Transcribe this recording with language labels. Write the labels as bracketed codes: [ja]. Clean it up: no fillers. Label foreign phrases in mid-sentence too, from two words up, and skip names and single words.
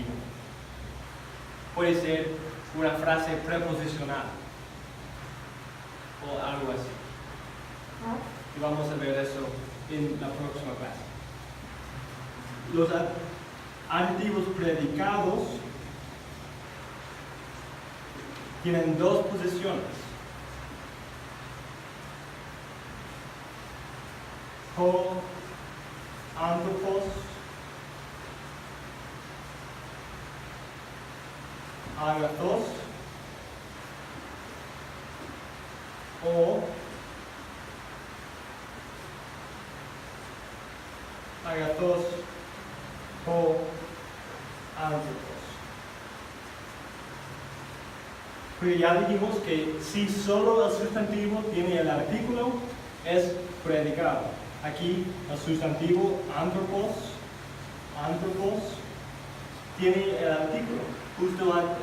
[es] Puede ser una frase preposicional o algo así. Y vamos a ver eso en la próxima clase. Los adjetivos predicados tienen dos posiciones. [el] ὁ ἄνθρωπος ἀγαθός o ἀγαθὸς ὁ ἄνθρωπος. [es] Pero ya dijimos que si solo el sustantivo tiene el artículo, es predicado. Aquí el sustantivo anthropos tiene el artículo justo antes.